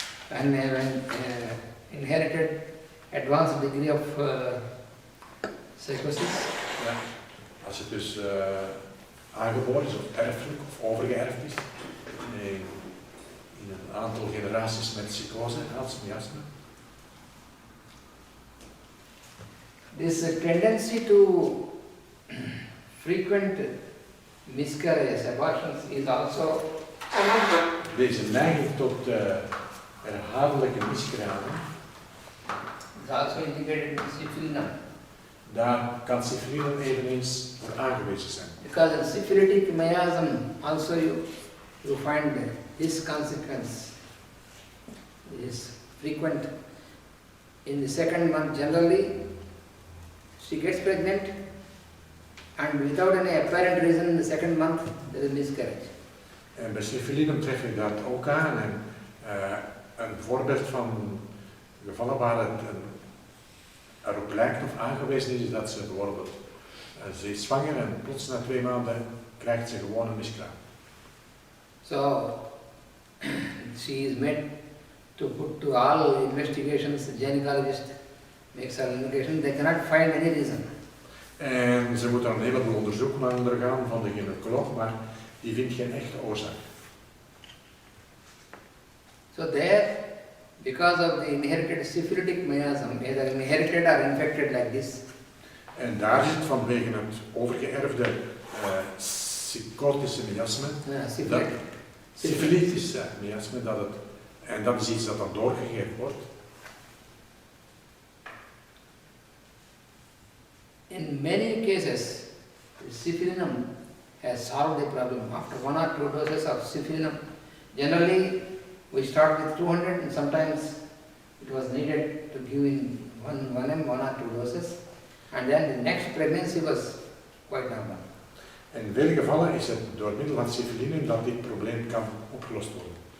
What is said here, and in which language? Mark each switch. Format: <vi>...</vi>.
<en>And inherited advanced degree of psychosis.</en> <nl>Ja, als het dus aangeboren is of erfelijk of overgeërfd is, in een aantal generaties met psychose, miasme.</nl> <en>This tendency to frequent miscarriages, abortions is also</en> <nl>Deze neiging tot herhaaldelijke miskramen,</nl> <en>is also indicated in syphilis.</en> <nl>daar kan syfilis eveneens voor aangewezen zijn.</nl> <en>Because in syphilitic miasm also you find this consequence is frequent. In the second month generally she gets pregnant and without any apparent reason in the second month there is miscarriage.</en> <nl>En bij syfilis tref je dat ook aan. En, een voorbeeld van gevallen waar het erop lijkt of aangewezen is dat ze bijvoorbeeld ze is zwanger en plots na 2 maanden krijgt ze gewoon een miskraam.</nl> <en>So she is made to put to all investigations, the gynecologist makes her investigation, they cannot find any reason.</en> <nl>En ze moet dan een heleboel onderzoeken ondergaan van de gynaecoloog, maar die vindt geen echte oorzaak.</nl> <en>So there, because of the inherited syphilitic miasm, either inherited or infected like this,</en> <nl>En daar zit vanwege het overgeërfde psychotische miasme, syfilitische miasme, en dat is iets dat dan doorgegeven wordt.</nl> <en>in many cases, syphilinum has solved the problem. After 1 or 2 doses of syphilinum, generally we start with 200 and sometimes it was needed to give in 1 or 2 doses, and then the next pregnancy was quite normal.</en> <nl>In vele gevallen is het door middel van syfilinum dat dit probleem kan opgelost worden.</nl>